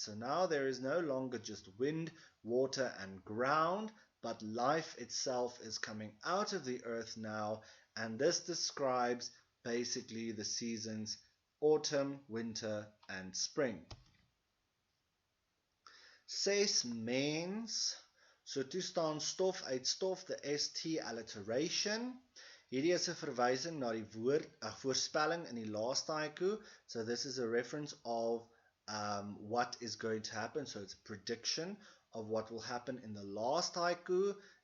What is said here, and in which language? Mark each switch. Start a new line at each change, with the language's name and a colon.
English: So now there is no longer just wind, water and ground, but life itself is coming out of the earth now. And this describes basically the seasons autumn, winter, and spring.
Afrikaans: 6 mens. So toe staan stof uit stof,
English: the ST alliteration.
Afrikaans: Hierdie is 'n verwysing na die voorspelling in die laaste haiku.
English: So this is a reference of what is going to happen. So it's a prediction of what will happen in the last haiku.